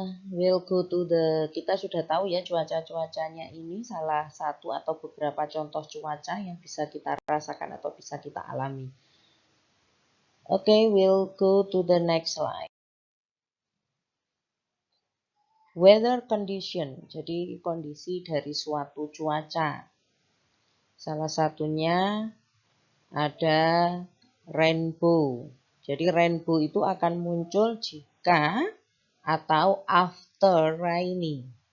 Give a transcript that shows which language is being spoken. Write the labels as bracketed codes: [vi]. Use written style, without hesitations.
[en] We'll go to [id] kita sudah tahu ya cuacanya ini salah satu atau beberapa contoh cuaca yang bisa kita rasakan atau bisa kita alami. [en] Okay, we'll go to the next slide. [id] Weather condition, jadi kondisi dari suatu cuaca. Salah satunya ada rainbow. Jadi rainbow itu akan muncul jika atau after rainy.